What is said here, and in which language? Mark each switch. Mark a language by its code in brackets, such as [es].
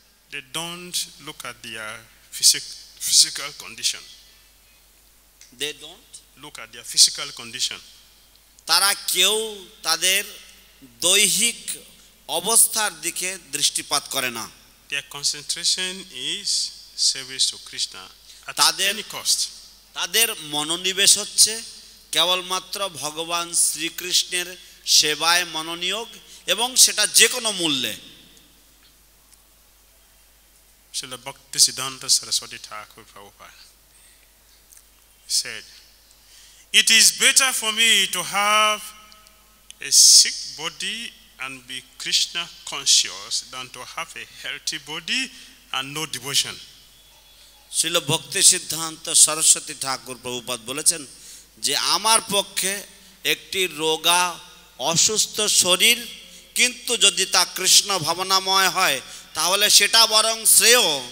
[en] They don't look at their physical condition. they don't Look at their physical condition. [bn] তারা কেউ তাদের দৈহিক অবস্থার দিকে দৃষ্টিপাত করে না। [en] Their concentration is service to Krishna at [bn] তাদের- [en] any cost. [bn] তাদের মনোনিবেশ হচ্ছে কেবলমাত্র ভগবান শ্রীকৃষ্ণের সেবায় মনোনিয়োগ, এবং সেটা যে কোনো মূল্যে। [en] Srila Bhaktisiddhanta Saraswati Thakur Prabhupada said, "It is better for me to have a sick body and be Krishna conscious than to have a healthy body and no devotion." [bn] Srila ভক্তি সিদ্ধান্ত সরস্বতী ঠাকুর প্রভুপাদ বলেছেন যে আমার পক্ষে একটি রোগা অসুস্থ শরীর কিন্তু যদি তা কৃষ্ণ ভাবনাময় হয় তাহলে সেটা বরং শ্রেয়।